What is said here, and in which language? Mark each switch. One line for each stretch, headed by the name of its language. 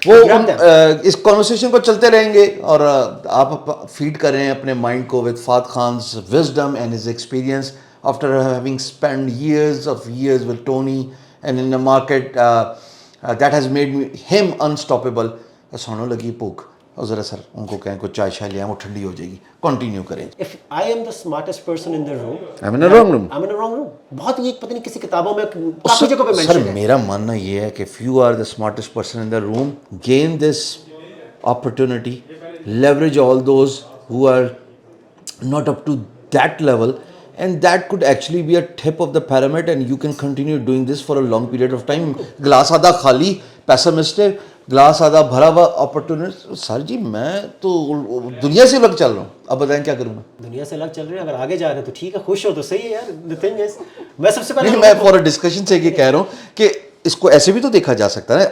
Hindi: वो इस कॉन्वर्सेशन को चलते रहेंगे और आप फीड कर रहे हैं अपने माइंड को
English: With fat Khan's wisdom and his experience after having spend years with Tony and in a market that has made him unstoppable.
Hindi: Sonu लगी भूख और ज़रा सर उनको कहें कुछ चाय शाय ले आए, वो ठंडी हो जाएगी. कंटिन्यू करें.
English: If I am the smartest person in the room, I'm in a wrong room. I'm in a wrong room.
Hindi: बहुत ये पता नहीं किसी किताबों में काफी जगह पे सर मेंशन है. मेरा मानना ये है कि
English: if you are the smartest person in the room, gain this opportunity, leverage all those who are not up to that level, and that could actually be a tip of the pyramid and you can continue doing this for a long period of time.
Hindi: Glass आधा खाली pessimistic, glass आधा भरा हुआ opportunity. Sir जी मैं तो दुनिया से अलग चल रहा हूँ, अब बताएं क्या करूँ मैं? दुनिया से अलग चल रहे हैं, अगर आगे जा रहे हैं तो ठीक है, खुश हो तो सही है यार.
English: the thing is,
Hindi: मैं सबसे पहले नहीं, मैं फॉर डिस्कशन से ये कह रहा हूँ कि इसको ऐसे भी तो देखा जा सकता है.